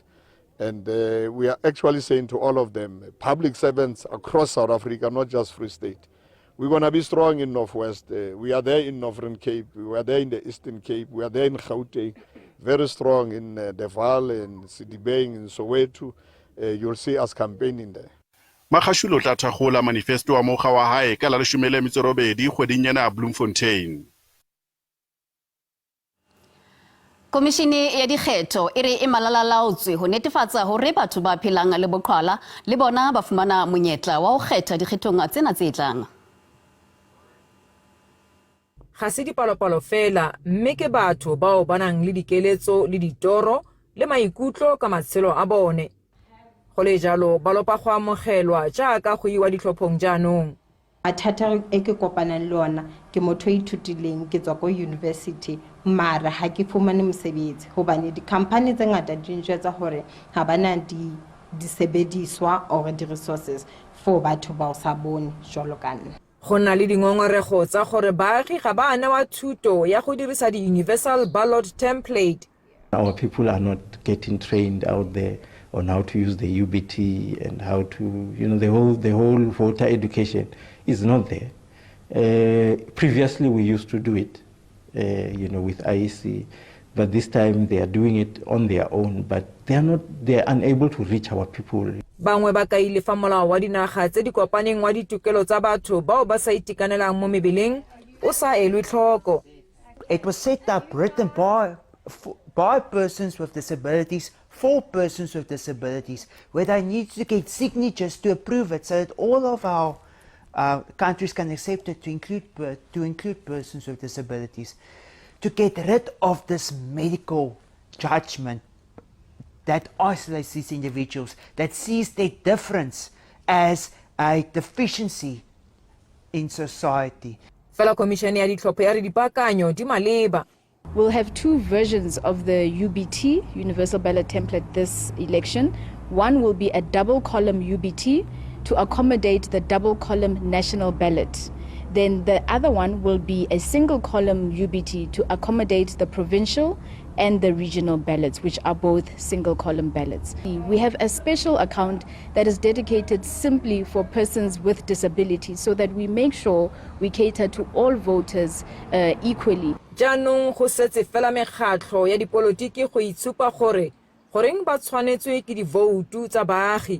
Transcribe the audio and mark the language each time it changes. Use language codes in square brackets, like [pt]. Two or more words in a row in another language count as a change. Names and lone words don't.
[en] And we are actually saying to all of them, public servants across South Africa, not just Free State, we're going to be strong in Northwest. We are there in Northern Cape. We are there in the Eastern Cape. We are there in Gauteng. Very strong in the Vaal, in Sidibeng, in Soweto. You'll see us campaigning there. [st] Magashule o tla thakgola manifesto wa mokgwa wa hae ka la 18 kgweding ya Bloemfontein. Komishini ya dikgetho e re e malalalaotswe ho netefatsa hore batho ba phelang le boqhwala le bona ba fumana monyetla wa ho kgetha dikgethong tsena tse tlang. [tn] Ga se dipalopalo fela mme ke batho bao ba nang le dikeletso le ditoro le maikutlo ka matshelo a bone. Go le jalo ba lopa go amogelwa jaaka go iwa ditlhophong jaanong. [st] Mathata e ke kopanang le ona ke motho e ithutileng ke tswa ko university mara ha ke fumane mosebetsi hobane di-company tse ngata di njwetsa gore ha bana disebediswa or di-resources for batho ba o sa bone jwalo ka nna. [tn] Go na le dingongorego tsa gore baagi ga ba newa thuto ya go dirisa di- [en] universal ballot template. Our people are not getting trained out there on how to use the UBT and how to, the whole voter education is not there. Previously we used to do it, with IEC, but this time they are doing it on their own, but they are unable to reach our people. [tn] Bangwe ba kaile fa molao wa dinaga tse di kopaneng wa ditokelo tsa batho bao ba sa itekanelang mo mebeleng o sa elwe tlhoko. [en] It was set up written by persons with disabilities for persons with disabilities, where they need to get signatures to approve it, so that all of our countries can accept it to include persons with disabilities, to get rid of this medical judgment that isolates these individuals, that sees their difference as a deficiency in society. [tn] Fela komishene ya ditlhopho ya re dipaakanyo di maleba. [en] We'll have two versions of the UBT, Universal Ballot Template, this election. One will be a double column UBT to accommodate the double column national ballot. Then the other one will be a single column UBT to accommodate the provincial and the regional ballots, which are both single column ballots. We have a special account that is dedicated simply for persons with disabilities so that we make sure we cater to all voters equally. [tn] Jaanong go setse fela mekgatlho ya dipolotiki go itshupa gore goreng ba tshwanetswe ke divoutu tsa baagi.